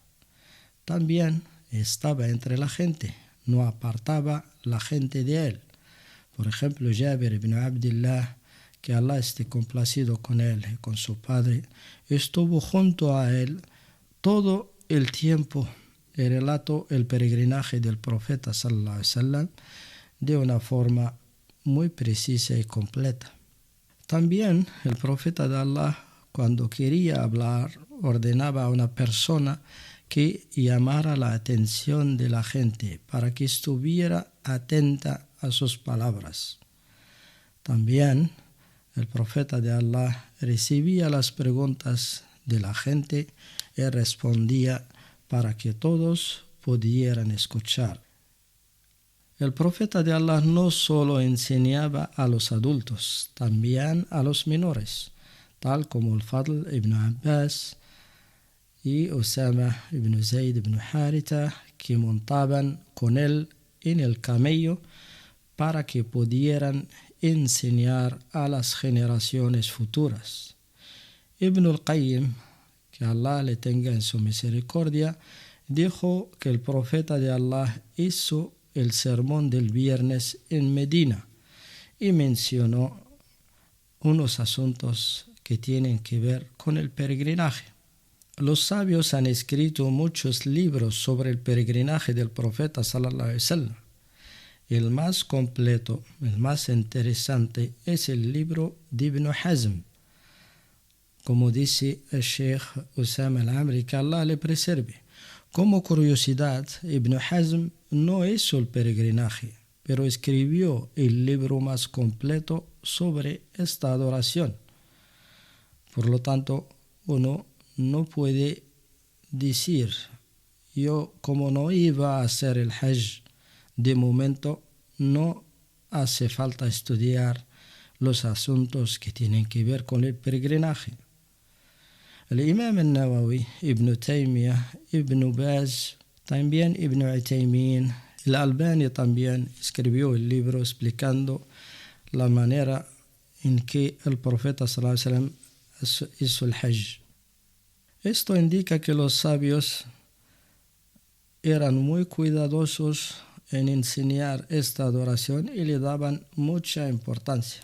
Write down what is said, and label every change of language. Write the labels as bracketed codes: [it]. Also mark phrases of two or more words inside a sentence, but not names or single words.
[es] También estaba entre la gente, no apartaba la gente de él. Por ejemplo, Jabir ibn Abdullah, que Allah esté complacido con él y con su padre, estuvo junto a él todo el tiempo y relató el peregrinaje del profeta [ar] صلى الله عليه وسلم [es] de una forma muy precisa y completa. También el profeta de Allah, cuando quería hablar, ordenaba a una persona que llamara la atención de la gente para que estuviera atenta a sus palabras. También el profeta de Allah recibía las preguntas de la gente y respondía para que todos pudieran escuchar. El profeta de Allah no solo enseñaba a los adultos, también a los menores, tal como el Fadl ibn Abbas y Usama ibn Zayd ibn Haritha, que montaban con él en el camello para que pudieran enseñar a las generaciones futuras. Ibn al-Qayyim, que Allah le tenga en su misericordia, dijo que el profeta de Allah hizo el sermón del viernes en Medina y mencionó unos asuntos que tienen que ver con el peregrinaje. Los sabios han escrito muchos libros sobre el peregrinaje del profeta [ar] صلى الله عليه وسلم. [es] El más completo, el más interesante es el libro de Ibn Hazm, como dice el Sheikh Usama al-Amri, que Allah le preserve. Como curiosidad, Ibn Hazm no hizo el peregrinaje, pero escribió el libro más completo sobre esta adoración. Por lo tanto, uno no puede decir, yo como no iba a hacer el Hajj, de momento no hace falta estudiar los asuntos que tienen que ver con el peregrinaje. El Imam al-Nawawi, Ibn Taymiyyah, Ibn Baz, también Ibn Uthaymeen, el Albani también escribió el libro explicando la manera en que el profeta [ar] صلى الله عليه وسلم [es] hizo el Hajj. Esto indica que los sabios eran muy cuidadosos en enseñar esta adoración y le daban mucha importancia.